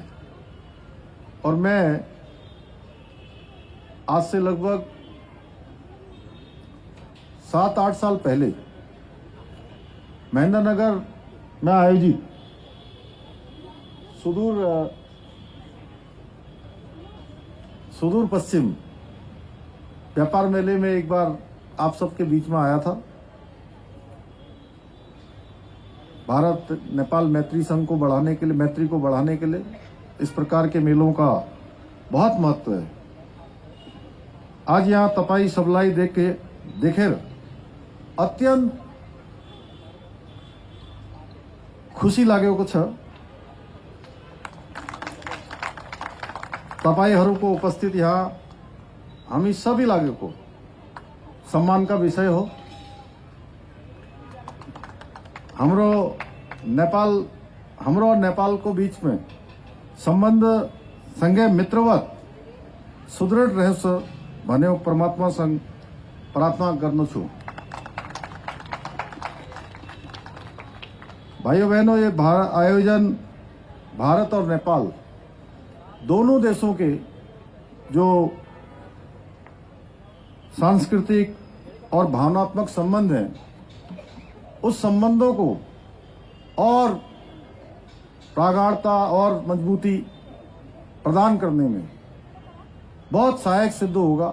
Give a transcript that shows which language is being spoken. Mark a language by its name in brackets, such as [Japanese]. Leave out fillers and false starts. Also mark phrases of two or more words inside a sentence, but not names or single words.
[Hindi] और मैं आज से लगभग 7-8 साल पहले महेंद्रनगर में आयोजित सुदूर पश्चिम व्यापार मेले में एक बार आप सबके बीच में आया था। भारत नेपाल मैत्री संघ को बढ़ाने के लिए, मैत्री को बढ़ाने के लिए इस प्रकार के मेलों का बहुत महत्व है। [Nepali] आज यहाँ तपाई सबलाई देख के देखेर अत्यंत खुशी लागेको छ। तपाईहरूको उपस्थित यहाँ हामी सबै लागेको सम्मान का विषय हो। हाम्रो और नेपाल [Hindi] को बीच में [Nepali] संबंध सँगै मित्रवत सुदृढ़ रहोस् भन्ने परमात्मा सँग प्रार्थना गर्दछु। [Hindi] भाइयों बहनों, ये आयोजन भारत और नेपाल दोनों देशों के जो सांस्कृतिक और भावनात्मक संबंध हैं, उस संबंधों को और प्रगाढ़ता और मजबूती प्रदान करने में बहुत सहायक सिद्ध होगा।